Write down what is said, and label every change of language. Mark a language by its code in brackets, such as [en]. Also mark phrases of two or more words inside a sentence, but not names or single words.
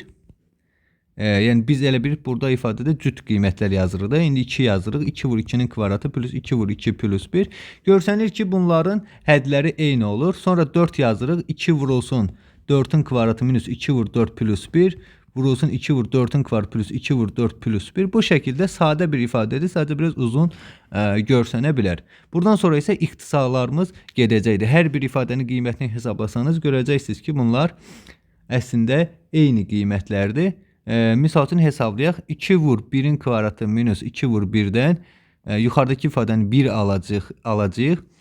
[az] Yəni biz elə bir burada ifadədə cüt qiymətlər yazırıq da. İndi 2 yazırıq. 2 vur 2'nin kvadratı plus 2 vur 2 plus 1. Görsənir ki, bunların hədləri eyni olur. Sonra 4 yazırıq. 2 vurulsun 4'ün kvadratı minus 2 vur 4 plus 1. vurulsun 2 vur 4'ün kvadraты plus 2 vur 4 plus 1. [tr] Bu şekilde sade bir ifadedir. Sadece biraz uzun [az] görsənə bilər. Buradan sonra isə ixtisarlarımız gedəcəkdir. Hər bir ifadənin qiymətini hesablasanız görəcəksiniz ki, bunlar əslində eyni qiymətlərdir. Misal üçün hesablayaq. 2 vur 1'in kvadratı minus 2 vur 1'dən yuxarıdakı ifadəni 1 alacağıq.